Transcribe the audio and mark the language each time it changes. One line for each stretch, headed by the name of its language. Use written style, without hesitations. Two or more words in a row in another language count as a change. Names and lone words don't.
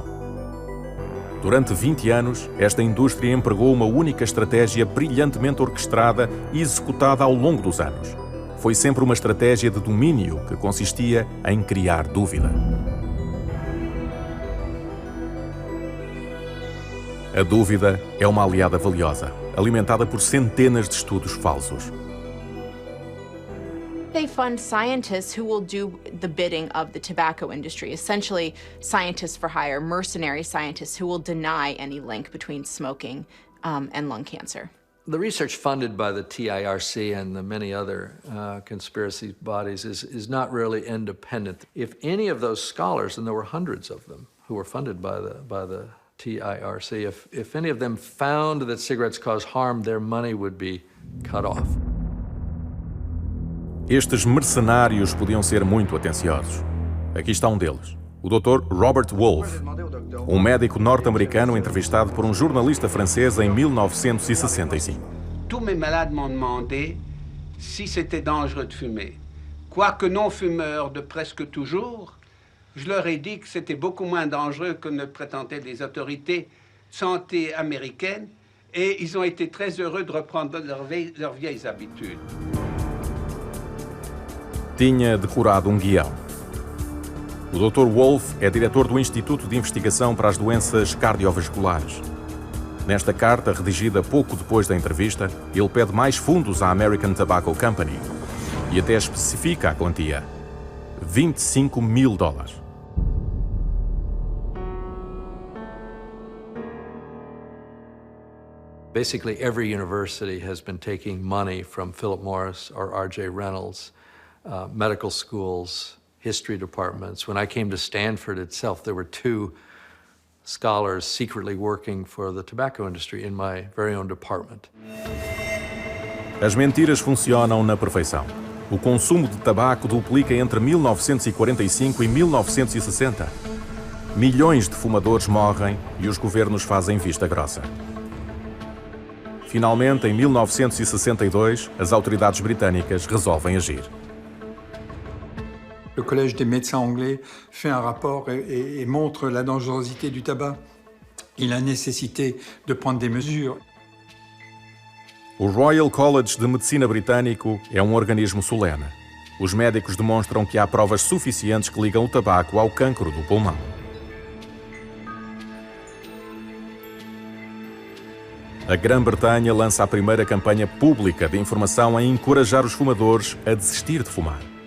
Portuguese: Durante 20 anos, esta indústria empregou uma única estratégia brilhantemente orquestrada e executada ao longo dos anos. Foi sempre uma estratégia de domínio que consistia em criar dúvida. A dúvida é uma aliada valiosa, alimentada por centenas de estudos falsos.
English: They fund scientists who will do the bidding of the tobacco industry, essentially scientists for hire, mercenary scientists who will deny any link between smoking and lung cancer. The research funded by the TIRC and the many other conspiracy bodies is not really independent. If any of those scholars, and there were hundreds of them who were funded by the TIRC, if any of them found that cigarettes cause harm, their money would be cut off.
Portuguese: Estes mercenários podiam ser muito atenciosos. Aqui está um deles, o Dr. Robert Wolfe, um médico norte-americano entrevistado por um jornalista francês em 1965.
French: Tous mes malades m'ont demandé si c'était dangereux de fumer. Quoique non-fumeurs de presque toujours, je leur ai dit que c'était beaucoup moins dangereux que ne prétendaient les autorités de santé américaines et ils ont été très heureux de reprendre leurs vieilles habitudes.
Portuguese: Tinha decorado um guião. O Dr. Wolfe é diretor do Instituto de Investigação para as Doenças Cardiovasculares. Nesta carta, redigida pouco depois da entrevista, ele pede mais fundos à American Tobacco Company e até especifica a quantia: $25 mil.
English: Basically, every university has been taking money from Philip Morris or R.J. Reynolds, medical schools, history departments. When I came to Stanford itself, there were 2 scholars secretly working for the tobacco industry in my very own department.
Portuguese: As mentiras funcionam na perfeição. O consumo de tabaco duplica entre 1945 e 1960. Milhões de fumadores morrem e os governos fazem vista grossa. Finalmente, em 1962, as autoridades britânicas resolvem agir.
French: Le Collège des médecins anglais fait un rapport et montre la dangerosité du tabac et la nécessité de prendre des mesures.
Portuguese: O Royal College de Medicina britânico é um organismo solene. Os médicos demonstram que há provas suficientes que ligam o tabaco ao cancro do pulmão. A Grã-Bretanha lança a primeira campanha pública de informação a encorajar os fumadores a desistir de fumar.